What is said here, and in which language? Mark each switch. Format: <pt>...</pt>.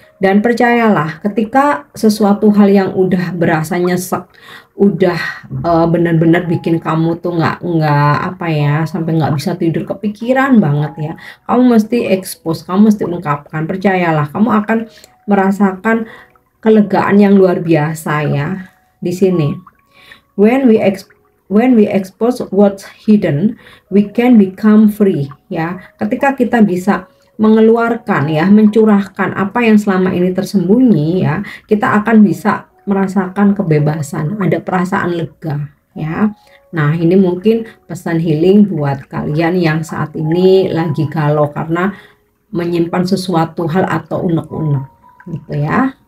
<id>Dan percayalah, ketika sesuatu hal yang udah berasa nyesek, udah benar-benar bikin kamu tuh nggak sampai nggak bisa tidur, kepikiran banget ya, kamu mesti expose, kamu mesti ungkapkan. Percayalah, kamu akan merasakan kelegaan yang luar biasa ya di sini.</id> <en>When we expose what's hidden, we can become free ya.</en> <id>Ketika kita bisa mengeluarkan ya, mencurahkan apa yang selama ini tersembunyi ya, kita akan bisa merasakan kebebasan, ada perasaan lega ya. Nah, ini mungkin pesan healing buat kalian yang saat ini lagi galau karena menyimpan sesuatu hal atau unek-unek gitu ya.</id>